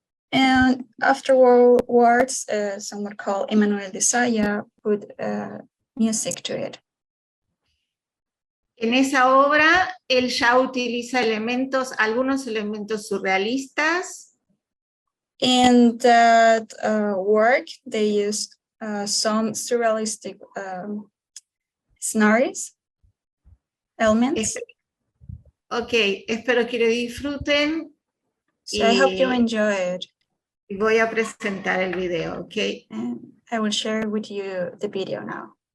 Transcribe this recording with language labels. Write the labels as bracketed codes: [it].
[en] And afterwards, someone called Emmanuel de Saya put music to it. [es] En esa obra, él ya utiliza algunos elementos surrealistas. [en] In that work, they used some surrealistic scenarios, elements. [es] Ok, espero que lo disfruten. [en] So I hope you enjoy it. [es] Y voy a presentar el video, ok. [en] And I will share with you the video now.